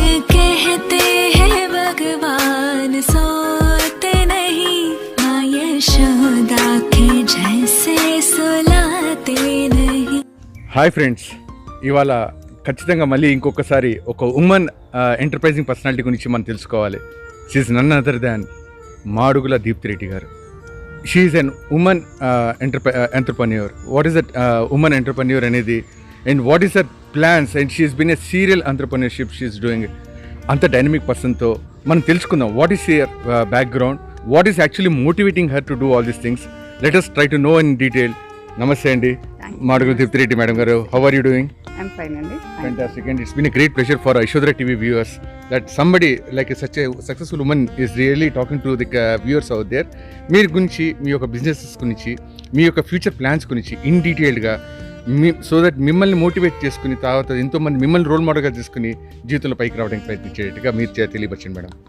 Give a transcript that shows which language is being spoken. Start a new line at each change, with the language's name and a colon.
Hindi: कहते हैं भगवान सोते नहीं, माँ यशोदा के जैसे सुलाते नहीं.
Telugu: హాయ్ ఫ్రెండ్స్, ఇవాళ ఖచ్చితంగా మళ్ళీ ఇంకొకసారి ఒక
English: women enterprising personality
Telugu: గురించి మనం తెలుసుకోవాలి.
English: She is none other than Madugula Deepthi Reddy గారు. She is an women entrepreneur. What is that women entrepreneur అనేది, and what is that plans, and she is been a serial entrepreneurship she is doing.
Telugu: అంత dynamic పర్సన్తో మనం తెలుసుకుందాం
English: What is her background, what is actually motivating her to do all these things. Let us try to know in detail.
Telugu: నమస్తే అండి,
English: Madugula Deepti Reddy madam గారు. How are you doing? I'm fine, Andy. Fantastic, and it's been a great pleasure for Yashodhara TV viewers that somebody like such a successful woman is really talking to the viewers out there.
Telugu: మీరు గురించి, మీ యొక్క businesses గురించి, మీ యొక్క future plans గురించి in డీటెయిల్గా
English: so that
Telugu: మిమ్మల్ని motivate చేసుకుని తర్వాత ఎంతోమంది మిమ్మల్ని రోల్ మోడల్గా తీసుకుని జీవితంలో పైకి రావడానికి ప్రయత్నించేట్టుగా మీరు తెలియపరచండి మేడం.